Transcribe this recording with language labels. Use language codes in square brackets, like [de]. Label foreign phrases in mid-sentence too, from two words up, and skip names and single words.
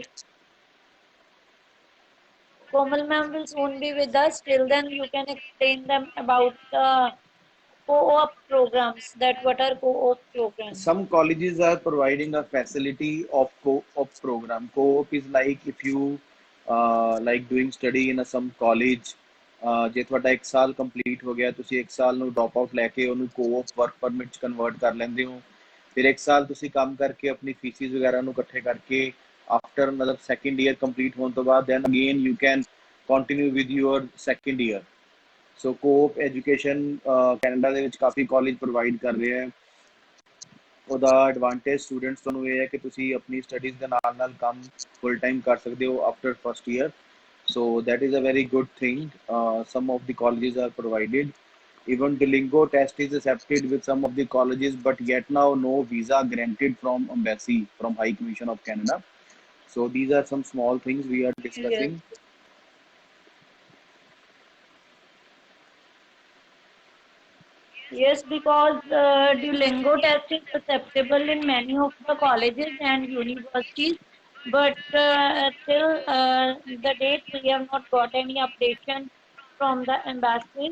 [en] Komal ma'am will soon be with us. Till then, you can explain them about the co-op programs. That what are co-op programs? Some colleges are providing a facility of co-op program. Co-op is like if you like doing study in a some college, [pa] ਜੇ ਤੁਹਾਡਾ 1 ਸਾਲ ਕੰਪਲੀਟ ਹੋ ਗਿਆ, ਤੁਸੀਂ 1 ਸਾਲ ਨੂੰ [en] drop out [pa] ਲੈ ਕੇ ਉਹਨੂੰ [en] co-op work permit [pa] ਚ ਕਨਵਰਟ ਕਰ ਲੈਂਦੇ ਹੋ। ਫਿਰ 1 ਸਾਲ ਤੁਸੀਂ ਕੰਮ ਕਰਕੇ ਆਪਣੀ ਫੀਸਿਸ ਵਗੈਰਾ ਨੂੰ ਇਕੱਠੇ ਕਰਕੇ ਆਫਟਰ ਮਤਲਬ [en] second year complete [pa] ਹੋਣ ਤੋਂ ਬਾਅਦ [en] then again you can continue with your second year. [pa] ਸੋ [en] co-op education [pa] ਕੈਨੇਡਾ ਦੇ ਵਿੱਚ ਕਾਫੀ [en] college provide [pa] ਕਰ ਰਹੇ ਹੈ। ਉਹਦਾ [en] advantage students [pa] ਨੂੰ ਇਹ ਹੈ ਕਿ ਤੁਸੀਂ ਆਪਣੀ ਸਟੱਡੀਜ਼ ਦੇ ਨਾਲ ਨਾਲ ਕੰਮ [en] full time [pa] ਕਰ ਸਕਦੇ ਹੋ [en] after first year. So that is a very good thing. Some of the colleges are provided. Even Duolingo test is accepted with some of the colleges, but yet now no visa granted from embassy, from High Commission of Canada. So these are some small things we are Yes. discussing. Yes, because Duolingo test is acceptable in many of the colleges and universities, but till the date we have not got any updation from the embassies.